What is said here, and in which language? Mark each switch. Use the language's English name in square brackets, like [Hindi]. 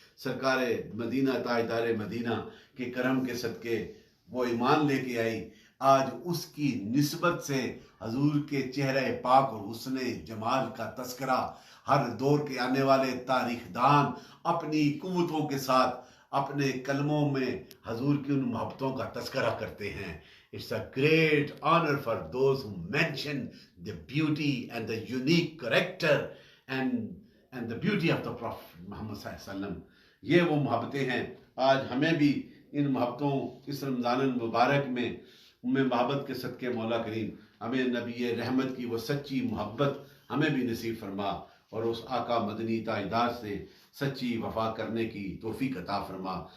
[Hindi] सरकार मदीना ताजदार मदीना के करम के सदके वो ईमान लेके आई। आज उसकी निस्बत से हजूर के चेहरे पाक और हुस्ने जमाल का तस्करा हर दौर के आने वाले तारीखदान अपनी कुव्वतों के साथ अपने कलमों में हजूर की उन मोहब्बतों का तस्करा करते हैं। [English] It's a great honor for those who mention the beauty and the unique character and the beauty of the Prophet Muhammad [Arabic] sallallahu alaihi wasallam। [Hindi] ये वो मोहब्बतें हैं। आज हमें भी इन मोहब्बतों इस रमज़ान मुबारक में उम्मे मोहब्बत के सदके मौला करीम हमें नबी रहमत की वो सच्ची मोहब्बत हमें भी नसीब फरमा और उस आका मदनी ताजदार से सच्ची वफा करने की तौफीक अता फरमा।